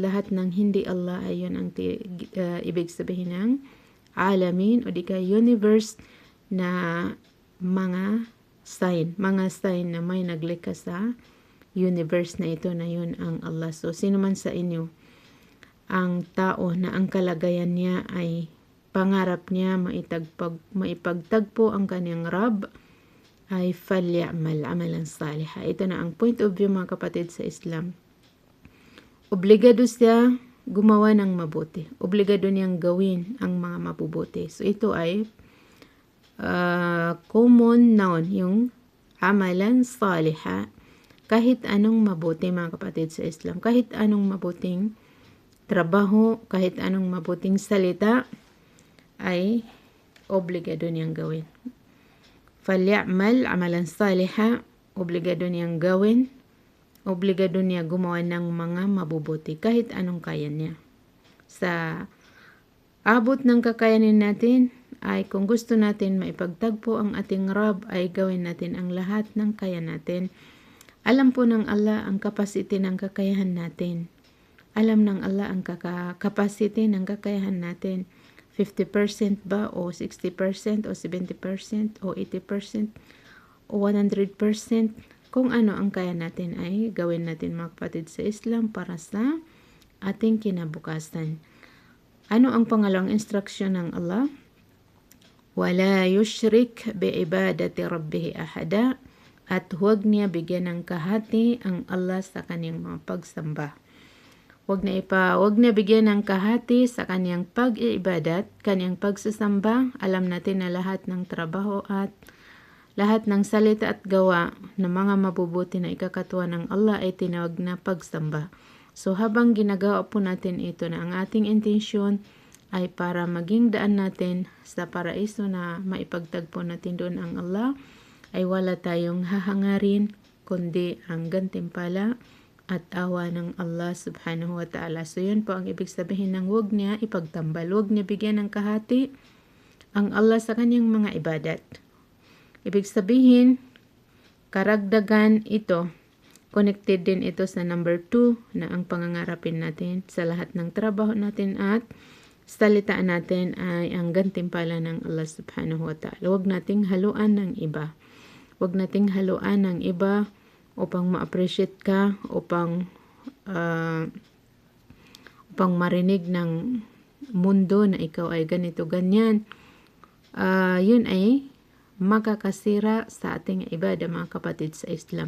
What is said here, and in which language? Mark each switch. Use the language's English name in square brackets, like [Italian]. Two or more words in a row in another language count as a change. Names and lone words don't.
[Filipino] Lahat ng hindi Allah ay yun ang ibig sabihin ng alamin o di kaya universe na mga sign na may naglikha sa universe na ito na yun ang Allah. So, sino man sa inyo ang tao na ang kalagayan niya ay pangarap niya maipagtagpo ang kanyang Rab, ay [Arabic] فليعمل عملا صالحا. [Filipino] Ito na ang [English] point of view [Filipino] mga kapatid sa Islam. Obligado siya gumawa ng mabuti. Obligado niyang gawin ang mga mabubuti. So ito ay [English] common noun, [Filipino] yung [Arabic] عملا صالحا. [Filipino] Kahit anong mabuti mga kapatid sa Islam, kahit anong mabuting trabaho, kahit anong mabuting salita, ay obligado niyang gawin. [Arabic] فليعمل عملا صالحا, [Filipino] obligado niyang gawin, obligado niya gumawa ng mga mabubuti kahit anong kaya niya. Sa abot ng kakayanin natin ay kung gusto natin maipagtagpo ang ating Rab ay gawin natin ang lahat ng kaya natin. Alam po ng Allah ang capacity ng kakayahan natin. Alam ng Allah ang capacity ng kakayahan natin. 50% ba o 60% o 70% o 80% o 100%, kung ano ang kaya natin ay gawin natin mga kapatid sa Islam para sa ating kinabukasan. Ano ang pangalawang instruction ng Allah? [Arabic] ولا يشرك بعبادة ربه أحدا, [Filipino] at huwag niya bigyan ng kahati ang Allah sa kanyang mga pagsamba. Huwag na bigyan ng kahati sa kanyang pag-iibadat, kanyang pagsasamba. Alam natin na lahat ng trabaho at lahat ng salita at gawa ng mga mabubuti na ikakatuwa ng Allah ay tinawag na pagsamba. So habang ginagawa po natin ito na ang ating intensyon ay para maging daan natin sa paraiso na maipagtagpo natin doon ang Allah, ay wala tayong hahangarin kundi ang gantimpala at awa ng Allah [Arabic] سبحانه وتعالى. [Filipino] So yun po ang ibig sabihin ng huwag niya ipagtambal, huwag niya bigyan ng kahati ang Allah sa kanyang mga ibadat. Ibig sabihin, karagdagan ito, connected din ito sa number 2 na ang pangangarapin natin sa lahat ng trabaho natin at salitaan natin ay ang gantimpala ng Allah [Arabic] سبحانه وتعالى. [Filipino] Huwag nating haluan ng iba. Huwag nating haluan ng iba upang ma-appreciate ka, upang marinig ng mundo na ikaw ay ganito, ganyan. Yun ay makakasira sa ating ibada mga kapatid sa Islam.